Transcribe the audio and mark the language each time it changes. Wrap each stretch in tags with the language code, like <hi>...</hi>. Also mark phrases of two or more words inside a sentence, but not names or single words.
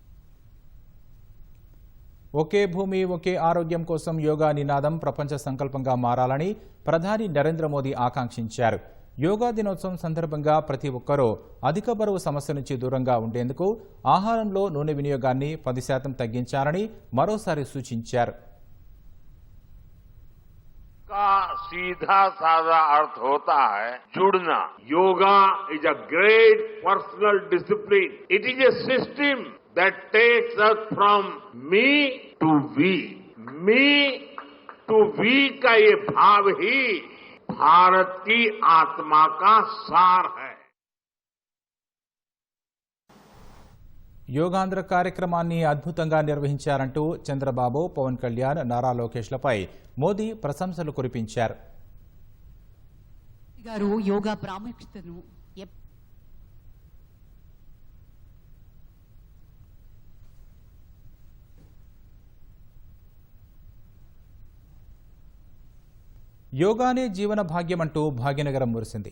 <te>ఒకే భూమి ఒకే ఆరోగ్యం కోసం యోగా నినాదం ప్రపంచ సంకల్పంగా మారాలని ప్రధాని నరేంద్ర మోదీ ఆకాంక్షించారు. యోగా దినోత్సవం సందర్భంగా ప్రతి ఒక్కరూ అధిక బరువు సమస్య నుంచి దూరంగా ఉండేందుకు ఆహారంలో నూనె వినియోగాన్ని 10% తగ్గించాలని మరోసారి సూచించారు.</te> <hi>का सीधा साधा अर्थ होता है जुड़ना.</hi> <en>Yoga is a great personal discipline. It is a system that takes us from me to we. me to we</en> <hi>का ये भाव ही भारत की आत्मा का सार है.</hi> <te>యోగాంధ్ర కార్యక్రమాన్ని అద్భుతంగా నిర్వహించారంటూ చంద్రబాబు, పవన్ కళ్యాణ్, నారా లోకేష్లపై మోదీ ప్రశంసలు కురిపించారు. యోగా ప్రాముఖ్యతను యోగానే జీవన భాగ్యమంటూ భాగ్యనగరం మురిసింది.</te>